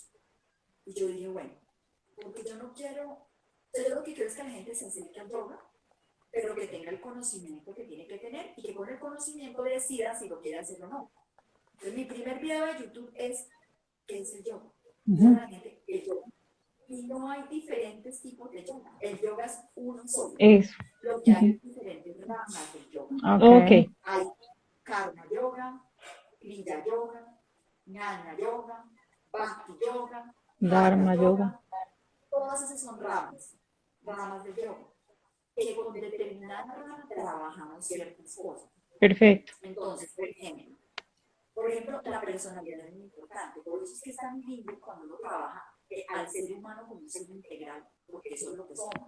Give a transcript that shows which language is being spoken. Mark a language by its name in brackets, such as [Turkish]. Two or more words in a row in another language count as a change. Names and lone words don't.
[Spanish] Y yo dije, bueno, porque yo no quiero, yo lo que quiero es que la gente se acerque al yoga, pero que tenga el conocimiento que tiene que tener y que con el conocimiento decida si lo quiere hacer o no. Entonces, mi primer video de YouTube es, ¿qué es el yoga? Díganle Ujú. a la gente, el yoga. Y no hay diferentes tipos de yoga. El yoga es uno solo. Eso. Lo que hay Ujú. es diferentes ramas del yoga. Ok. Ok. Hay karma yoga, kriya yoga, jnana yoga, bhakti yoga, hatha Dharma yoga. yoga. Todas esas son ramas del yoga, que con determinada rama trabajamos ciertas cosas. Perfecto. Entonces, por ejemplo, la personalidad es muy importante. Por eso es que es tan lindo cuando uno trabaja al ser humano como un ser integral, porque eso es lo que somos.